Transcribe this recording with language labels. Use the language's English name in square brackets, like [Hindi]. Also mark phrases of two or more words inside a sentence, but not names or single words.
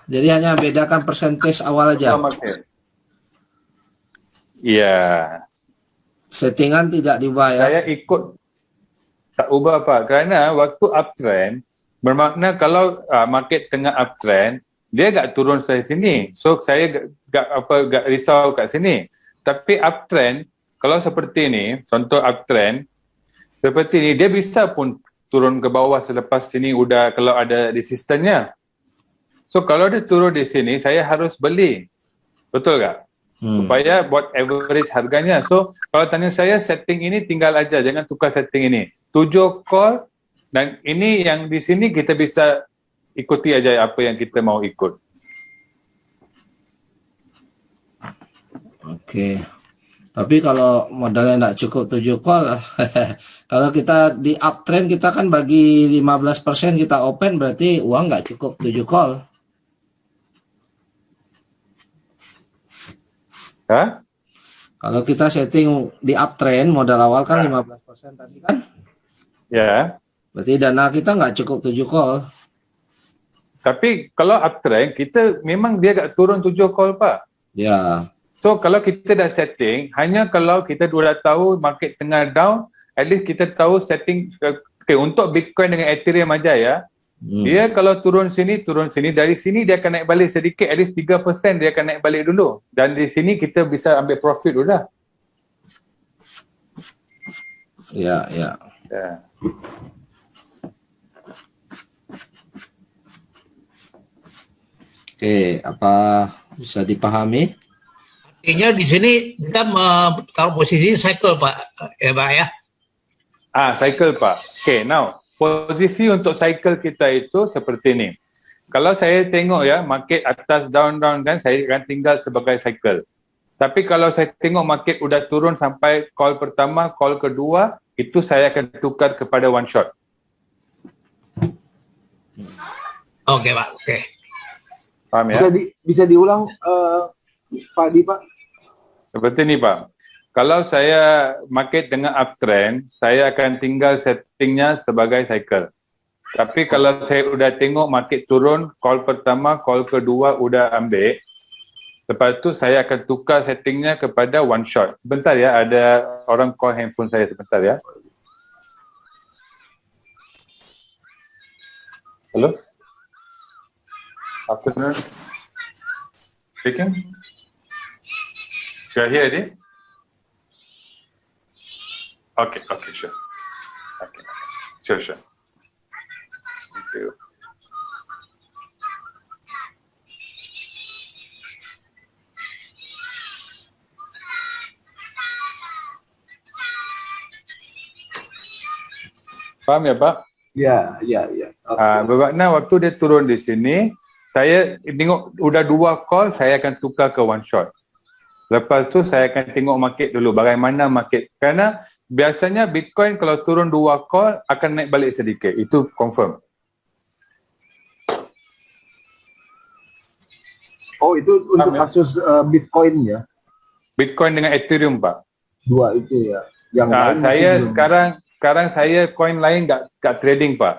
[Indonesian] Jadi hanya bedakan persentage awal aja. Semua market. Iya. Settingan tidak diubah ya. [Malay] Saya ikut tak ubah Pak. Kerana waktu uptrend, bermakna kalau market tengah uptrend, dia gak turun saya sini. So saya gak risau kat sini. Tapi uptrend, kalau seperti ni, contoh uptrend, seperti ni, dia bisa pun turun ke bawah selepas sini udah kalau ada resistannya. So kalau dia turun di sini, saya harus beli. Betul tak? Supaya buat average harganya. So kalau tanya saya, setting ini tinggal aja, jangan tukar setting ini. [Indonesian] 7 call dan ini yang di sini kita bisa ikuti aja apa yang kita mau ikut. Oke. Tapi kalau modalnya tidak cukup 7 call, kalau kita di uptrend kita kan bagi 15% kita open, berarti uang nggak cukup 7 call. Hah? Kalau kita setting di uptrend modal awal kan 15% tadi kan, Ya. berarti dana kita nggak cukup 7 call. Tapi kalau uptrend, kita memang dia gak turun 7 call Pak. Ya. [Malay] So kalau kita dah setting, hanya kalau kita dah tahu market tengah down, [English] at least [Malay] kita tahu setting untuk Bitcoin dengan Ethereum aja ya. Dia kalau turun sini, dari sini dia akan naik balik sedikit, [English] at least [Malay] 3% dia akan naik balik dulu. Dan di sini kita bisa ambil profit dulu dah. Ya. Ya. [Indonesian] Oke, apa bisa dipahami? Artinya di sini kita taruh posisi cycle Pak, ya Pak ya. Cycle Pak. [English] Okay, now [Malay] posisi untuk cycle kita itu seperti ni. Kalau saya tengok ya, market atas down kan, saya akan tinggal sebagai cycle. Tapi kalau saya tengok market udah turun sampai call pertama, call kedua, itu saya akan tukar kepada [English] one shot. [Malay] Oke Pak, oke. Faham ya? [Indonesian] Bisa diulang Pak Di Pak? [Malay] Seperti ni Pak. Kalau saya market dengan uptrend, saya akan tinggal settingnya sebagai cycle. Tapi kalau saya udah tengok market turun, call pertama, call kedua udah ambil, lepas tu saya akan tukar settingnya kepada [English] one shot. [Malay] Sebentar ya, ada orang call handphone saya sebentar ya. [English] Hello? Afternoon. Speaking? You are here, is it? Okay, sure. Okay, sure. Thank you. [Malay] Faham ya, Pak? Ya. Bermakna waktu dia turun di sini, saya tengok udah 2 call, saya akan tukar ke [English] one shot. [Malay] Lepas tu saya akan tengok market dulu, bagaimana market. Kerana biasanya Bitcoin kalau turun 2 call akan naik balik sedikit. Itu confirm. [Indonesian] Oh, itu untuk kasus Bitcoin ya? Bitcoin dengan Ethereum, Pak. Dua itu ya. Yang lain saya belum. [Malay] sekarang saya coin lain tak trading, Pak.